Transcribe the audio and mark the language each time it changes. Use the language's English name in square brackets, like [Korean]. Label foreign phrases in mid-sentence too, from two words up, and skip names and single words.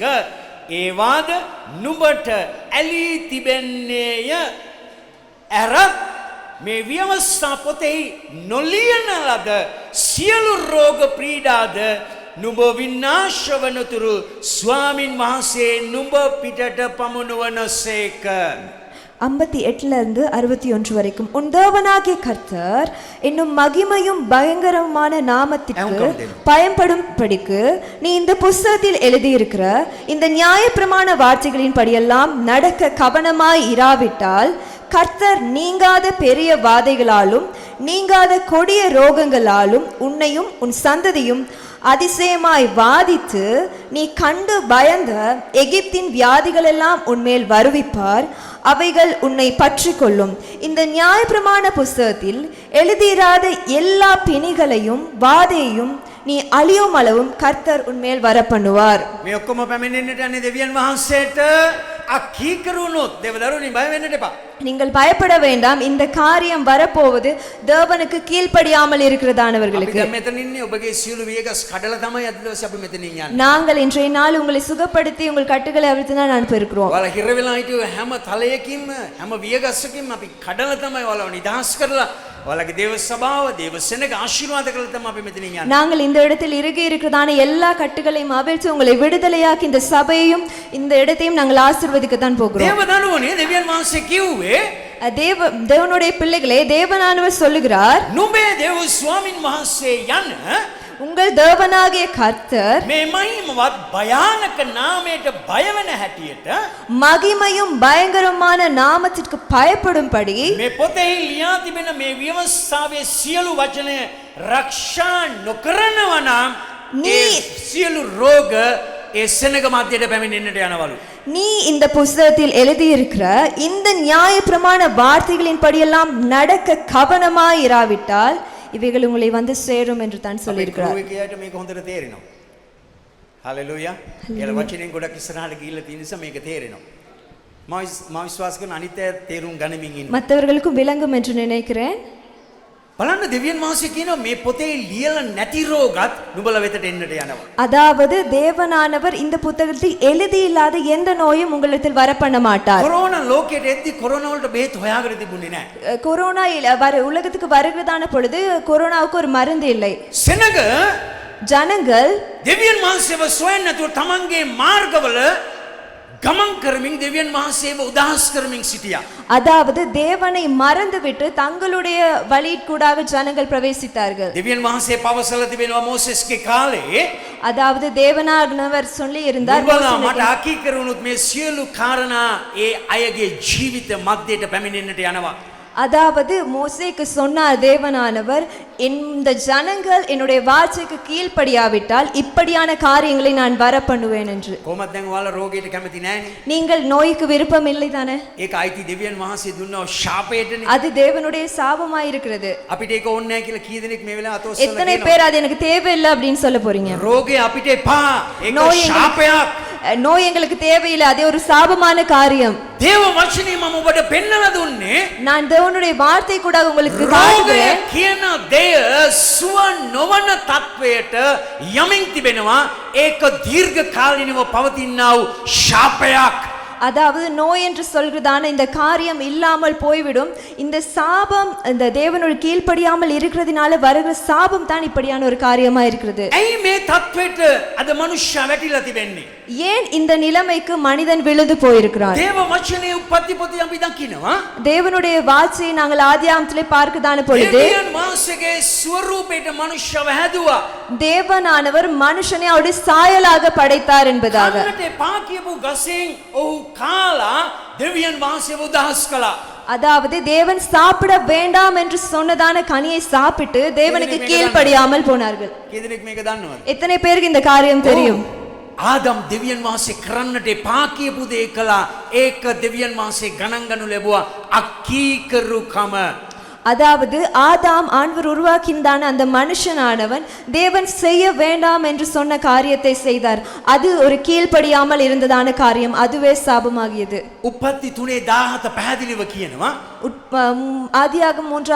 [Sinhala] ඒවාද නුඹට ඇලී තිබෙන්නේය. ඇරත් මේ ව්‍යවස්ථා පොතෙහි නොලියන ලද සියලු රෝග පීඩාද නුඹ විනාශ වනතුරු ස්වාමින් වහන්සේ නුඹ පිටට පමුණුවනසේක. [Tamil] 58 இருந்து 61 வரைக்கும் உன் தேவனாகிய கர்த்தர் என்னும் மகிமையும் பயங்கரமான நாமத்திற்கு பயன்படும்படிக்கு நீ இந்த புஸ்தகத்தில் எழுதியிருக்கிற இந்த நியாயப்பிரமாண வார்த்தைகளின் படியெல்லாம் நடக்க கவனமாய் இராவிட்டால் கர்த்தர் நீங்காத பெரிய வாதைகளாலும் நீங்காத கொடிய ரோகங்களாலும் உன்னையும் உன் சந்ததியும் அதிசயமாய் வாதித்து நீ கண்டு பயந்த எகிப்தின் வியாதிகளெல்லாம் உன்மேல் வருவிப்பார். அவைகள் உன்னை பற்றி கொள்ளும். இந்த நியாயப்பிரமாண புஸ்தகத்தில் எழுதியிராத எல்லா பிணிகளையும் வாதையையும் நீ அழியும் அளவும் கர்த்தர் உன்மேல் வர பண்ணுவார். [Sinhala] මේ ඔක්කොම පැමිණෙන්නට යන්නේ දෙවියන් වහන්සේට අකීකරුණොත් දෙවදරුනි බය වෙන්නට එපා. [Tamil] நீங்கள் பயப்பட வேண்டாம். இந்த காரியம் வரப்போவது தேவனுக்கு கீழ்ப்படியாமல் இருக்கிறதானவர்களுக்கு. [Sinhala] අපි මෙතන ඉන්නේ ඔබගේ සියලු වියගස් කඩලා තමයි අද දවසේ අපි මෙතනින් යන්නේ. [Tamil] நாங்கள் இன்றைய நாள் உங்களை சுகப்படுத்தி உங்கள் கட்டுகளை அவிழ்த்து தான் அனுப்பியிருக்கிறோம். [Sinhala] ඔයාලා හිර වෙලා හිටිය හැම තලයකින්ම හැම වියගස්සකින්ම අපි කඩලා තමයි ඔයාලව නිදහස් කරලා ඔයාලගේ දේව සභාව දේව සෙනග ආශිර්වාද කරලා තමයි අපි මෙතනින් යන්නේ. [Tamil] நாங்கள் இந்த இடத்தில் இறுகி இருக்கிறதான எல்லா கட்டுகளையும் அவிழ்த்து உங்களை விடுதலையாக்கி இந்த சபையையும் இந்த இடத்தையும் நாங்கள் ஆசீர்வதிக்க தான் போகிறோம். [Sinhala] දේවදනුවනේ දෙවියන් වහන්සේ කිව්වේ [Tamil] தேவனுடைய பிள்ளைகளே தேவனானவர் சொல்லுகிறார் [Sinhala] නුඹේ දේව ස්වාමින් වහන්සේ යන [Tamil] உங்கள் தேவனாகிய கர்த்தர் [Sinhala] මේ මහිමවත් භයානක නාමයට බය වෙන හැටියට [Tamil] மகிமையும் பயங்கரமான நாமத்திற்கு பயப்படும்படி [Sinhala] මේ පොතේ ලියා තිබෙන මේ ව්‍යවස්ථාවේ සියලු වචන රක්ෂා නොකරනවා නම් මේ සියලු රෝග ඒ සෙනග මැදට පැමිණෙන්නට යනවලු. [Tamil] நீ இந்த புஸ்தகத்தில் எழுதியிருக்கிற இந்த நியாயப்பிரமாண வார்த்தைகளின் படியெல்லாம் நடக்க கவனமாய் இராவிட்டால் இவைகள் உங்களை வந்து சேரும் என்று தான் சொல்லியிருக்கிறார். [Sinhala] මේක මේක හොඳට තේරෙනවා. හalleluya. ඒල වචනෙන් ගොඩක් ඉස්සරහට ගිහිල්ලා තියෙන නිසා මේක තේරෙනවා. මම විශ්වාස කරන අනිත් අය තේරුම් ගනිමින් ඉන්නවා. [Tamil] மற்றவர்களுக்கும் விளங்கும் என்று நினைக்கிறேன். [Sinhala] බලන්න දෙවියන් වහන්සේ කියනවා මේ පොතේ ලියලා නැති රෝගත් නුඹලා වෙතට එන්නට යනවා. [Tamil] அதாவது தேவனானவர் இந்த புத்தகத்தில் எழுதி இல்லாத எந்த நோயும் உங்களிடத்தில் வர பண்ண மாட்டார். [Sinhala] கொரோனா ලෝකෙට එද්දි කොරෝනා වලට බේත් හොයාගෙන තිබුණේ නැහැ. [Tamil] கொரோனா உலகத்துக்கு வருகிறதான பொழுது கொரோனாவுக்கு ஒரு மருந்து இல்லை. [Sinhala] සෙනග [Tamil] ஜனங்கள் [Sinhala] දෙවියන් වහන්සේව සොයන්නේ නැතුව තමන්ගේ මාර්ගවල ගමන් කරමින් දෙවියන් වහන්සේව උදාහස් කරමින් සිටියා. [Tamil] அதாவது தேவனை மறந்துவிட்டு தங்களுடைய வழிக்கூடாக ஜனங்கள் பிரவேசித்தார்கள். [Sinhala] දෙවියන් වහන්සේ පවසලා තිබෙනවා මෝසෙස්ගේ කාලේ [Tamil] அதாவது தேவனானவர் சொல்லி இருந்தார் [Sinhala] මට අකීකරුණුත් මේ සියලු කාරණා ඒ අයගේ ජීවිත මැදට පැමිණෙන්නට යනවා. [Tamil] அதாவது மோசேக்கு சொன்னார் தேவனானவர் இந்த ஜனங்கள் என்னுடைய வார்த்தைக்கு கீழ்ப்படியாவிட்டால் இப்படியான காரியங்களை நான் வர பண்ணுவேன் என்று. [Sinhala] කොහොමද දැන් ඔයාලා රෝගයට කැමති නැහැනේ. [Tamil] நீங்கள் நோய்க்கு விருப்பம் இல்லை தானே? [Sinhala] ඒක අයිති දෙවියන් වහන්සේ දුන්නව ශාපයටනේ. [Tamil] அது தேவனுடைய சாபமாய் இருக்கிறது. [Sinhala] අපිට ඒක ඕනේ නැහැ කියලා කී දෙනෙක් මේ වෙලාව අතොස්සලා [Tamil] எத்தனை பேர் அது எனக்கு தேவையில்லை அப்படின்னு சொல்ல போறீங்க? [Sinhala] රෝගේ අපිට එපා. ඒක ශාපයක්. [Tamil] நோய் எங்களுக்கு தேவையில்லை, அதே ஒரு சாபமான காரியம். [Sinhala] දේව වචනේ මම ඔබට පෙන්වලා දුන්නේ. [Tamil] நான் தேவனுடைய வார்த்தை கூட உங்களுக்கு காட்டுகிறேன். [Sinhala] කියන දෙය සුව නොවන තත්වයට යමින් තිබෙනවා. ඒක දීර්ඝ කාලිනව පවතිනා වූ ශාපයක්. [Tamil] அதாவது நோய் என்று சொல்கிறதான இந்த காரியம் இல்லாமல் போய்விடும். இந்த சாபம் இந்த தேவனுடைய கீழ்ப்படியாமல் இருக்கிறதுனால வருகிற சாபம் தான் இப்படியான ஒரு காரியமா இருக்கிறது. [Sinhala] ඇයි මේ තත්වෙට අද මනුෂ්‍යයා වැටිලා තිබෙන්නේ? [Tamil] ஏன் இந்த நிலைமைக்கு மனிதன் விழுந்து போயிருக்கிறான்? [Sinhala] දේව වචනේ උප්පත්ති පොතේ අපි දකිනවා. [Tamil] தேவனுடைய வார்த்தையை நாங்கள் ஆதியாகமத்திலே பார்க்கதான பொழுது [Sinhala] දෙවියන් වහන්සේගේ ස්වරූපයට මනුෂ්‍යව හැදුවා. [Tamil] தேவனானவர் மனுஷனை அவருடைய சாயலாக படைத்தார் என்பதாக. [Sinhala] කන්නට එපා කියපු ගසෙන් ඔහු කාලා දෙවියන් වහන්සේව උදහස් කළා. [Tamil] அதாவது தேவன் சாப்பிட வேண்டாம் என்று சொன்னதான கனியை சாப்பிட்டு தேவனுக்கு கீழ்ப்படியாமல் போனார்கள். [Sinhala] කී දෙනෙක් මේක දන්නවද? [Tamil] எத்தனை பேருக்கு இந்த காரியம் தெரியும்? [Sinhala] ආදම් දෙවියන් වහන්සේ කරන්නට එපා කියපු දේ කළා. ඒක දෙවියන් වහන්සේ ගණන් ගනු ලැබුවා අකීකරුකම. [Tamil] அதாவது ஆதாம் ஆண்டவர் உருவாக்கினான அந்த மனுஷனானவன் தேவன் செய்ய வேண்டாம் என்று சொன்ன காரியத்தை செய்தார். அது ஒரு கீழ்ப்படியாமல் இருந்ததான காரியம், அதுவே சாபமாகியது. [Sinhala] උපත්ති 3:17 පැහැදිලිව කියනවා. [Tamil] ஆதியாகமம் 3ஆம் அதிகாரம்